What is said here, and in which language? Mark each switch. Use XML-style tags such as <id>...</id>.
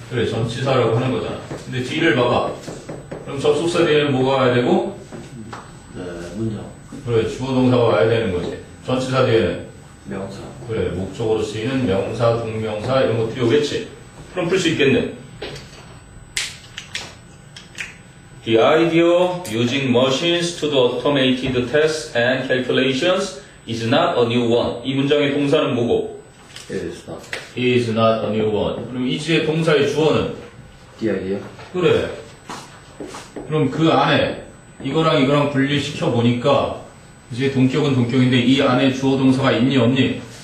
<ko>그래, 전치사라고 하는 거잖아. 근데 뒤를 봐봐. 그럼 접속사 뒤에는 뭐가 와야 되고? 네, 문장. 그래, 주어 동사가 와야 되는 거지. 전치사 뒤에는? 명사. 그래, 목적으로 쓰이는 명사, 동명사 이런 것들이 오겠지. 그럼 풀 수 있겠네.</ko> <en>The idea using machines to do automated tests and calculations is not a new one.</en> <ko>이 문장의 동사는 뭐고?</ko> <en>Is not. is not a new one.</en> <ko>그럼 이지의 동사의 주어는?</ko> <en>The idea?</en> <ko>그래. 그럼 그 안에 이거랑 이거랑 분리시켜 보니까 이제 동격은 동격인데 이 안에 주어 동사가 있니 없니?</ko>